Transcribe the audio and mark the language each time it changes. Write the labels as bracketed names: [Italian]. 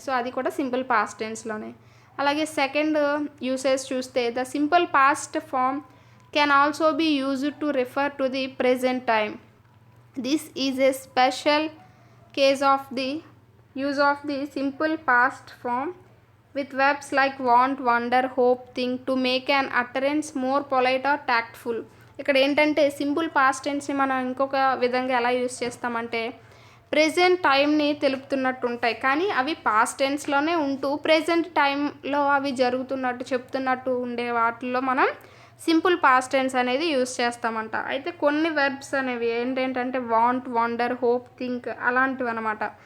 [Telugu] So అది కూడా simple past టెన్స్లోనే. అలాగే సెకండ్ యూసేజ్ చూస్తే [English] The simple past form can also be used to refer to the present time. This is a special case of the use of the simple past form with verbs like want, wonder, hope, think to make an utterance more polite or tactful. [Telugu] ఇక్కడ ఏంటంటే simple past టెన్స్ని మనం ఇంకొక విధంగా ఎలా use చేస్తామంటే, present టైంని తెలుపుతున్నట్టు ఉంటాయి, కానీ అవి పాస్ట్ టెన్స్లోనే ఉంటూ ప్రెజెంట్ టైంలో అవి జరుగుతున్నట్టు చెప్తున్నట్టు ఉండే వాటిల్లో మనం సింపుల్ పాస్ట్ టెన్స్ అనేది యూస్ చేస్తామంట. అయితే కొన్ని వెర్బ్స్ అనేవి ఏంటంటే వాంట్, వండర్, హోప్, థింక్ అలాంటివి అనమాట.